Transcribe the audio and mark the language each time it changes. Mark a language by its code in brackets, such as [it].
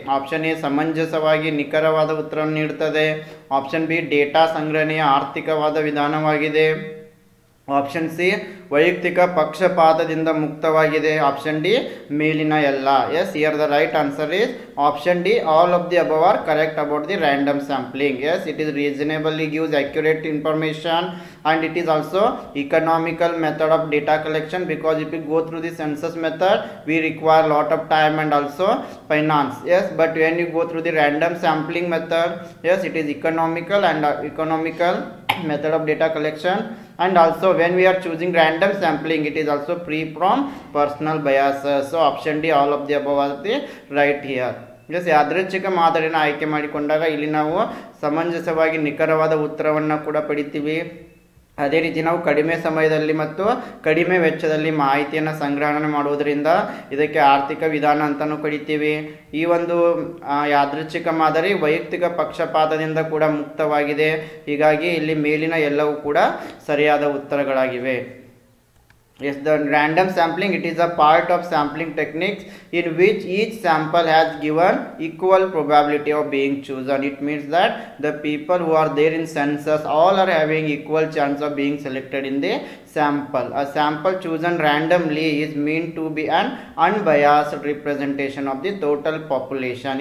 [kn] Option A ಸಮಂಜಸವಾಗಿ ನಿಖರವಾದ ಉತ್ತರವನ್ನು ನೀಡುತ್ತದೆ. ಆಪ್ಷನ್ ಬಿ ಡೇಟಾ ಸಂಗ್ರಹಣೆಯ ಆರ್ಥಿಕವಾದ ವಿಧಾನವಾಗಿದೆ. ಆಪ್ಷನ್ ಸಿ ವೈಯಕ್ತಿಕ ಪಕ್ಷಪಾತದಿಂದ ಮುಕ್ತವಾಗಿದೆ. ಆಪ್ಷನ್ ಡಿ ಮೇಲಿನ ಎಲ್ಲ. [en] Yes, here the right answer is option D all of the above are correct about the random sampling. Yes, it is reasonably gives accurate information, and it is also economical method of data collection, because if we go through the census method we require lot of time and also finance. Yes, but when you go through the random sampling method, yes, it is economical and economical method of data collection, and also when we are choosing random sampling it is also free from personal biases. So option D all of the above are the right here. [kn] S, ಯಾದೃಚ್ಛಿಕ ಮಾದರಿನ ಆಯ್ಕೆ ಮಾಡಿಕೊಂಡಾಗ ಇಲ್ಲಿ ನಾವು ಸಮಂಜಸವಾಗಿ ನಿಖರವಾದ ಉತ್ತರವನ್ನು ಕೂಡ ಪಡಿತೀವಿ. ಅದೇ ರೀತಿ ನಾವು ಕಡಿಮೆ ಸಮಯದಲ್ಲಿ ಮತ್ತು ಕಡಿಮೆ ವೆಚ್ಚದಲ್ಲಿ ಮಾಹಿತಿಯನ್ನು ಸಂಗ್ರಹಣೆ ಮಾಡುವುದರಿಂದ ಇದಕ್ಕೆ ಆರ್ಥಿಕ ವಿಧಾನ ಅಂತಲೂ ಕರಿತೀವಿ. ಈ ಒಂದು ಯಾದೃಚ್ಛಿಕ ಮಾದರಿ ವೈಯಕ್ತಿಕ ಪಕ್ಷಪಾತದಿಂದ ಕೂಡ ಮುಕ್ತವಾಗಿದೆ. ಹೀಗಾಗಿ ಇಲ್ಲಿ ಮೇಲಿನ ಎಲ್ಲವೂ ಕೂಡ ಸರಿಯಾದ ಉತ್ತರಗಳಾಗಿವೆ. [en] Yes, the random sampling, it is a part of sampling techniques in which each sample has given equal probability of being chosen. It means that the people who are there in census all are having equal chance of being selected in the sample. A sample chosen randomly is meant to be an unbiased representation of the total population.